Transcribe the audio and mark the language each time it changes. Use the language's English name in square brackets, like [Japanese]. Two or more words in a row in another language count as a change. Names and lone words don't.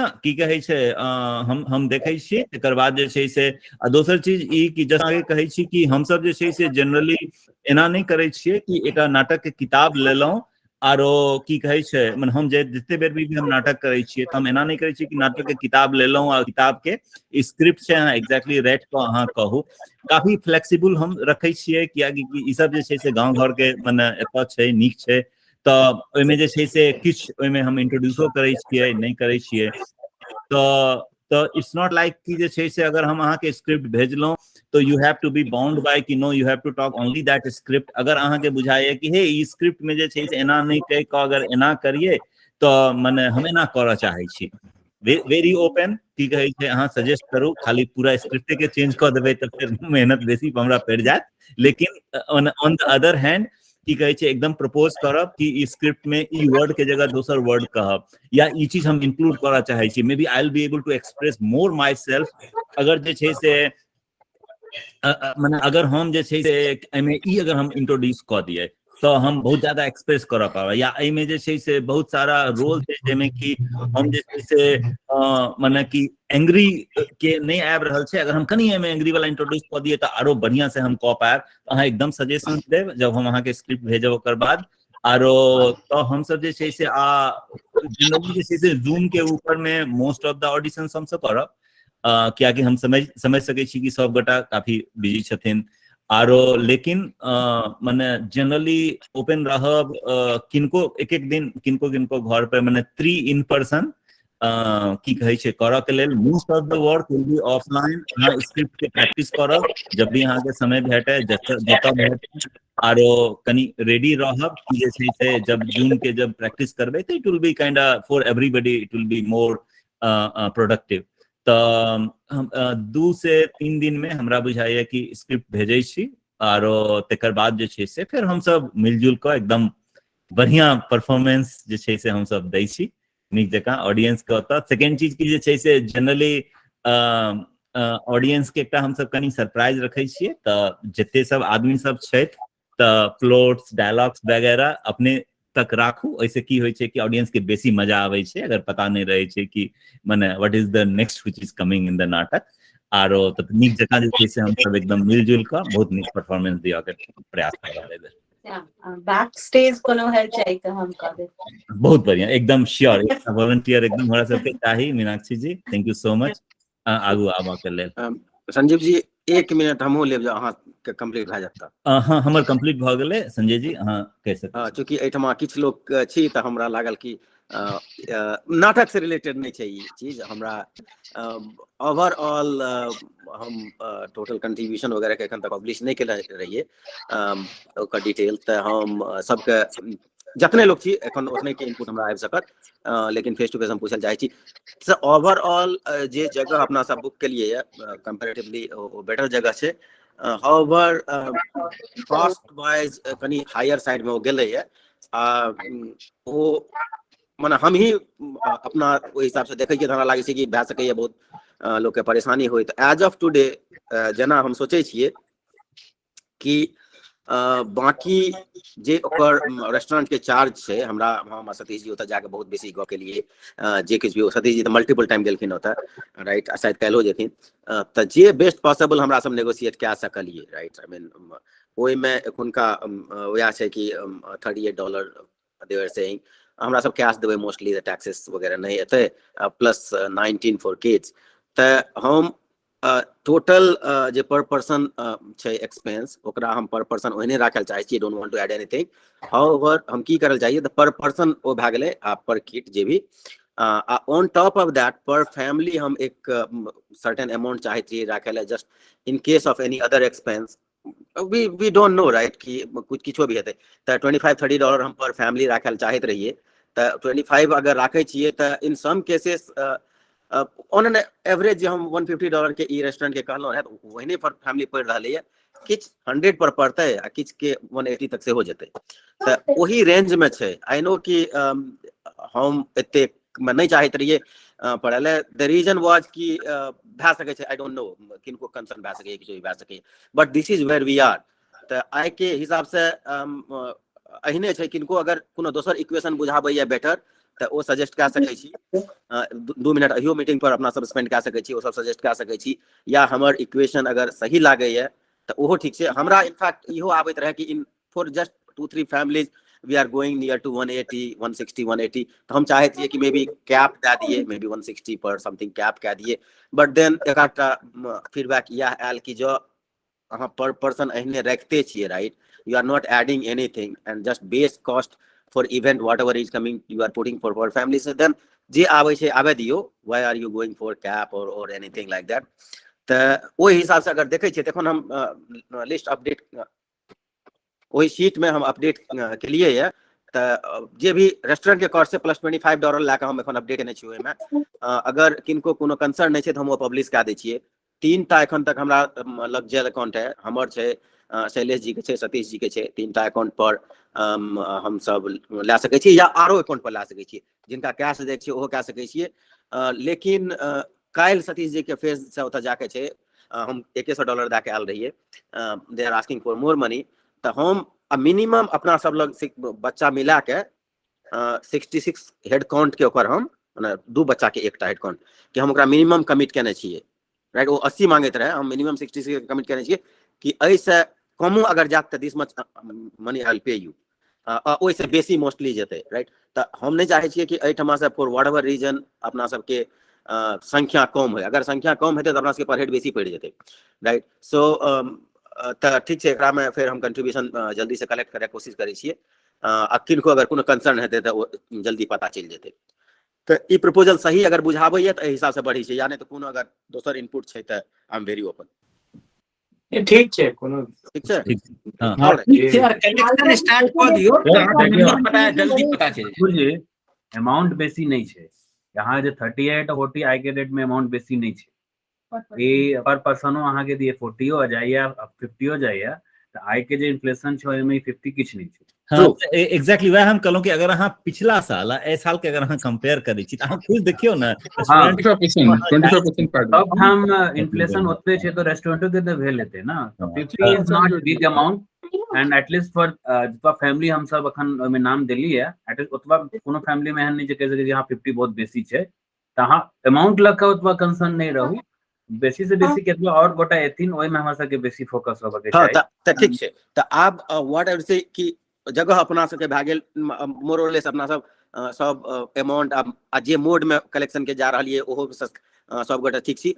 [Maithili] की कहे छै हम देखे छियै, तकर बाद जे छै से दोसर चीज ई कि जैसा आगे कहे छी कि हम सब जे छै से जनरली एना नहीं करे छियै कि एक नाटक के किताब लेलहुँ आरो की कहे छै, मतलब हम जितने बेर भी हम नाटक करे छियै तो हम एना नहीं करे छियै कि नाटक के किताब लेलहुँ और किताब के स्क्रिप्ट से अहाँ [English] exactly rate [Maithili] को अहाँ कहू। काफी फ्लेक्सिबल हम रखे छियै, कियाकि ई सब जे छै से गाँव घर के मने एतऽ छै, नीक छै, तो ओहिमे जे छै से किछु ओहिमे हम इंट्रोड्यूसो करै छियै, नहीं करै छियै। [English] तो its not like [Maithili] कि जे छै से अगर हम अहाँ के स्क्रिप्ट भेजलहुँ तो [English] you have to be bound by कि no you have to talk only that script. [Maithili] अगर अहाँ के बुझाइए कि हे ई स्क्रिप्ट में जे छै से एना नहीं कह कऽ अगर एना करिए तो मने हम एना करऽ चाहै छी, [English] very open, [Maithili] की कहे छै अहाँ सजेस्ट करू, खाली पूरा स्क्रिप्टे के चेंज कर देबै तो फिर मेहनत बेसी हमरा पड़ जायत। लेकिन [English] on the other hand [Maithili] की कहे छै एकदम प्रपोज करब कि ई स्क्रिप्ट में ई वर्ड के जगह दोसर वर्ड कहब, या ई चीज हम इंक्लूड करऽ चाहै छी, [English] may be I will be able to express more my self. [Maithili] अगर जे छै से माने अगर हम जे छै से एहिमे ई अगर हम इंट्रोड्यूस कऽ दिए तो हम बहुत ज्यादा एक्सप्रेस करऽ पाबै, या एहिमे जे छै से बहुत सारा रोल छै जाहिमे कि हम जे छै से माने कि एंग्री के नहीं आबि रहल छै, अगर हम कनी एहिमे एंग्री वाला इंट्रोड्यूस कऽ दिए तो आरो बढ़िया से हम कऽ पायब। अहाँ एकदम सजेशन देब जब हम अहाँ के स्क्रिप्ट भेजब ओकर बाद। आरो तो हम सब जे छै से जनरली जे छै से जूम के ऊपर में [English] most of the auditions [Maithili] हम सब करब, कियाकि हम समझ सकै छी कि सब गोटा काफी बिजी छथिन। आरो लेकिन माने जनरली ओपन रहब, किनको एक दिन किनको घर पे माने 3 [English] in person [Maithili] की कहे छै करऽ के लेल। [English] most of the work will be offline, [Maithili] अहाँ स्क्रिप्ट के प्रैक्टिस करब जब भी अहाँ के समय भेटे, जतऽ भेटे, आरो कनी रेडी रहब कि जे छै से जब जूम के जब प्रैक्टिस करबै तो [English] it will be kind for everybody, it will be more productive. [Maithili] तो 2 से 3 दिन में हमरा बुझाइए कि स्क्रिप्ट भेजै छी, आरो तकर बाद जे छै से फिर हम सब मिलजुल कऽ एकदम बढ़िया परफॉर्मेंस जे छै से हम सब दै छी नीक जकाँ ऑडियंस के। ओतऽ सेकेंड चीज की जे छै से जनरली ऑडियंस के एकटा हम सब कनी सरप्राइज रखै छियै, तऽ जते सब आदमी सब छथि तऽ [English] plots dialogues [Maithili] वगैरह अपने तक राखू, ओहिसे की होइ छै कि ऑडियंस के बेसी मजा आबै छै अगर पता नहीं रहै छै कि माने [English] what is the next which is coming in the [Maithili] नाटक। आरो तऽ नीक जकाँ जे छै से हम सब एकदम मिलजुल कऽ बहुत नीक परफॉर्मेंस दिया के प्रयास कर रहल छै। [English] back stage [Maithili] कोनो हेल्प चाहिए तो हम कर दे। बहुत बढ़िया, एकदम श्योर, वॉलंटियर एकदम हमरा सबके चाही। मीनाक्षी जी [English] thank you so much. [Maithili] आगू आबा के लेल संजीव जी 1 मिनट हमहूँ लेब जे अहाँके कंप्लीट भए जाता। हाँ हमर कंप्लीट भऽ गेलै संजय जी, अहाँ कहि सकै छी। चूँकि एहिठमा किछु लोग छी तऽ हमरा लागल कि नाटक से रिलेटेड नहीं छै ई चीज हमरा। ओवरऑल हम [English] total contribution [Maithili] वगैरह के एखन तक पब्लिश नहीं केले रहिए ओकर डिटेल, तऽ हम सबके जतने लोग छी एखन ओतने के इनपुट हमरा आबि सकत, लेकिन [English] face to face [Maithili] हम पूछल चाहे छी सर ओवरऑल जे जगह अपना सब बुक के लिए [English] comparatively better [Maithili] जगह छै। [English] however cost wise [Maithili] कनी [English] higher side [Maithili] में वो गेले है, वो माने हम ही अपना ओहि हिसाब से देखे हमरा लागे छै कि भए सकैए बहुत लोग के परेशानी होय। तऽ [English] as of today [Maithili] जेना हम सोचे छियै कि बाकी जे ओकर रेस्टोरेंट के चार्ज छै हमरा, हम सतीश जी ओतऽ जाके बहुत बेसी गप केलिए, जे किछु भी सतीश जी तऽ [English] multiple time [Maithili] गेलखिन ओतऽ, राइट, शायद काल्हिओ जेथिन, तऽ जे [English] best possible [Maithili] हमरा सब नेगोशिएट कए सकलिए, राइट। [English] I mean [Maithili] ओहिमे एखुनका वएह छै कि $38 [English] they are saying [Maithili] हमरा सब कैश देबै मोस्टली, टैक्सेस वगैरह नहीं एतै, [English] plus 19 for kids. [Maithili] तऽ हम टोटल जे [English] per person [Maithili] छै एक्सपेंस ओकरा हम [English] per person [Maithili] ओहने राखल चाहे छी, [English] don't want to add anything. [Maithili] हाउएवर हम की करल चाहिए तऽ [English] per person [Maithili] ओ भए गेलै आ [English] per kit [Maithili] जे भी, [English] on top of that per family [Maithili] हम एक [English] certain amount [Maithili] चाहे छी राखे ला, [English] just in case of any other expense. we don't know right [Maithili] कि कुछ किछो भी हेतै, तऽ $25-30 हम [English] per family [Maithili] राखे चाहैत रहिए। तऽ 25 अगर राखे छिए तऽ [English] in some cases on an average [Maithili] हम $150 के ई रेस्टोरेंट के कहलहुँ है, वही [English] per family [Maithili] पड़ रहा है, किछ 100 पर पड़ते आ किछ के 180 तक से हो जेते, तऽ वही रेंज में छै। [English] I know [Maithili] कि हम एते नहीं चाहत रहिए पड़े, [English] the reason was [Maithili] कि भए सकै छै, [English] I don't know [Maithili] किनको कंसर्न भए सकै किछो भए सकै, [English] but this is where we are. [Maithili] तऽ आइ के हिसाब से अहिने छै, किनको अगर कोनो दोसर इक्वेशन बुझाबैया बेटर तऽ ओ सजेस्ट कए सकै छी, 2 मिनट अहियो मीटिंग पर अपना सब स्पेंड कए सकै छी, ओ सब सजेस्ट कए सकै छी, या हमर इक्वेशन अगर सही लागैया तऽ ओहो ठीक छै। हमरा इनफैक्ट इहो आबैत रहे कि [English] in for just 2-3 families we are going near to [Maithili] 180, 160, 180, तो हम चाहे थे कि [English] may be cap [Maithili] दे दिए, [English] may be 160 per something cap [Maithili] कह दिए, [English] but then [Maithili] एक फीडबैक यह आयल कि जो अहाँ [English] per person [Maithili] एहने रखते छिए, [English] राइट, you are not adding anything and just base cost for event whatever is coming you are putting for family, so then [Maithili] जे आवे छै आवे दियो, [English] why are you going for cap or anything like that। [Maithili] तऽ ओहि हिसाब से अगर देखे छिए तखन हम [English] list update [Maithili] वही शीट में हम अपडेट के लिए है, तऽ जे भी रेस्टोरेंट के कॉस्ट से प्लस $25 लैके हम एखन अपडेट केने छिए। ओहिमे अगर किनको कोनो कंसर्न नहीं छै तऽ हम वो पब्लिश कए दै छिए। 3टा एखन तक हमरा लग जेल अकाउंट है, हमर छै, शैलेश जी के छै, सतीश जी के छै, 3टा अकाउंट पर हम सब ला सकै छी, या आरो अकाउंट पर ला सकै छी, जिनका कैश दे छै ओहो कए सकै छिए। लेकिन काल्हि सतीश जी के फेस से ओतऽ जाके छै, हम $100 दए के आयल रहिए, [English] they are asking for more money, [Maithili] तऽ हम मिनिमम अपना सब लग बच्चा मिला के 66 [English] head count [Maithili] के ओकर हम माने 2 बच्चा के एकटा [English] head count [Maithili] के हम ओकरा [English] minimum commit [Maithili] केने छिए, राइट। वो 80 मांगैत रहे, हम मिनिमम 66 कमिट केने छिए कि ऐसे कमो अगर जात तऽ [English] this much money I will pay you, [Maithili] ओइसे बेसी मोस्टली जेते, राइट। तऽ हम नहीं चाहे छिए कि एहिठमा से [English] for whatever reason [Maithili] अपना सबके संख्या कम है, अगर संख्या कम हेतै तऽ अपना सबके [English] per head [Maithili] बेसी पड़ जेतै, राइट। सो तऽ ठीक छै, एकरा में फिर हम कंट्रीब्यूशन जल्दी से कलेक्ट करे कोशिश करै छिए, आ किनको अगर कोनो कंसर्न हेतै तऽ जल्दी पता चल जेतै। तऽ ई प्रपोजल सही अगर बुझाबैया तऽ एहि हिसाब से बढ़ी छै, या नहीं तो कोनो अगर दोसर इनपुट छै तऽ [English] I am very open. [Maithili] ये ठीक छै, कोनो ठीक छै, हां ठीक छै, कनेक्शन स्टार्ट क दियौ तऽ अहाँके नंबर पता है जल्दी पता चल जाए। बुझिए अमाउंट बेसी नहीं छै यहाँ, जे 38 40 आई के डेट में अमाउंट बेसी नहीं छै, ये पर पर्सनो अहाँ के दिए 40 हो जाइए 50 हो जाइए, तो आय के जे इन्फ्लेशन छै ओय में 50 किछ नहीं छै। हाँ एग्जैक्टली वह हम कहलहुँ कि अगर अहाँ पिछला साल ए साल के अगर अहाँ कंपेयर करै छी त अहाँ खुद देखियो ना हाँ 25% काट अब हम इन्फ्लेशन ओतबे छै तो रेस्टोरेंटो के तो भेल हेतै ना, तो 50 [English] is not big amount and atleast for [Maithili] जितना फैमिली हम सब अखन ओमे नाम देली है एटलीस्ट ओतबा कोनो फैमिली में एहन नहीं जे कह सके जे हां 50 बहुत बेसी छै, त अहाँ अमाउंट लग के ओतबा कंसर्न नहीं रहू, बेसी से बेसी केतबा और गोटा एथिन ओय में हमरा सब के बेसी फोकस होबे के हाँ चाही। त ठीक छै त आब [English] what ever [Maithili] से कि जगह अपना सबके भए गेल [English] more or less [Maithili] अपना सब अमाउंट आ जे मोड में कलेक्शन के जा रहलिए ओहो सब गोटा ठीक छी।